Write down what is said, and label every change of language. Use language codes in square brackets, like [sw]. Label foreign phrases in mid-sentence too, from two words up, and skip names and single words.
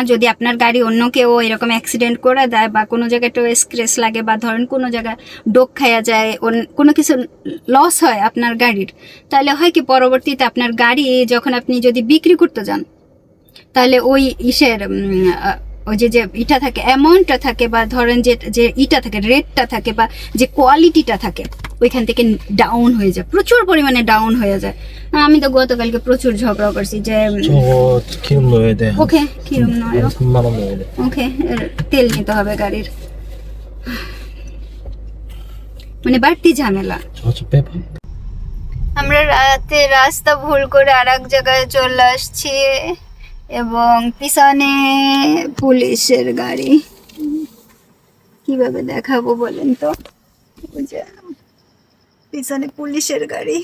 [bn] যদি আপনার গাড়ি অন্য কেউ এরকম অ্যাক্সিডেন্ট করে দেয় বা কোনো জায়গায় একটু স্ক্র্যাচ লাগে বা ধরেন কোনো জায়গায় ডোক খাইয়া যায়, কোনো কিছু লস হয় আপনার গাড়ির, তাহলে হয় কি পরবর্তীতে আপনার গাড়ি যখন আপনি যদি বিক্রি করতে যান, তাহলে ওই ইসের ওই যে ইটা থাকে, অ্যামাউন্টটা থাকে, বা ধরেন যে ইটা থাকে, রেটটা থাকে, বা যে কোয়ালিটিটা থাকে, ওইখান থেকে ডাউন হয়ে যায়, প্রচুর পরিমাণে ডাউন হয়ে যায়। আমি তো গতকালকে প্রচুর ঝগড়া করছি যে [ko] 저거 기름 넣어야 돼. [bn] ওকে কিরম নয়, [ko] 3만 원 넣어야 돼. [bn] ওকে তেল নিতে হবে গাড়ির, মানে বাড়তি ঝামেলা। [ko] 저거 좀 빼봐. [bn] আমরা রাতে রাস্তা ভুল করে আর এক জায়গায় চলে আসছি, এবং পিছনে পুলিশের গাড়ি। কিভাবে দেখাবো বলেন তো, ওই যে পিছনে পুলিশের গাড়ি।